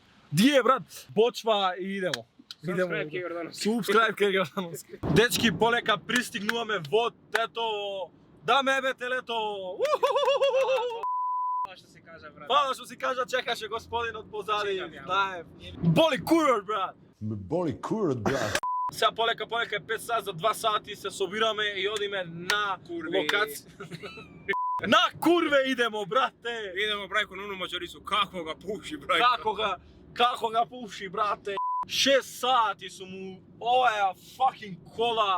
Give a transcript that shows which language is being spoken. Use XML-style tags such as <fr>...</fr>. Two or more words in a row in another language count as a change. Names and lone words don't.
<mk>Ди е, брат? Почва и идемо. Subscribe ке Јордановски. Subscribe кај Јордановски. Дечки, полека пристигнуваме во Тетово. Да ме бе телето. Тоа што се кажа, брат. Фала што си кажа, чекаше господинот позади. Чекам ја. Знаем. Боли курот, брат.</mk> <sr>Me boli kurac, brate.</sr> <mk>Сега полека е 5 сати, за 2 сати се собираме и одиме на Курве. локација. На курве идемо, брате. Идемо брајко на уно мачорису, како го пуши, брајко. Како ga пуши, брате. 6 сати су му, ова е fucking кола.</mk>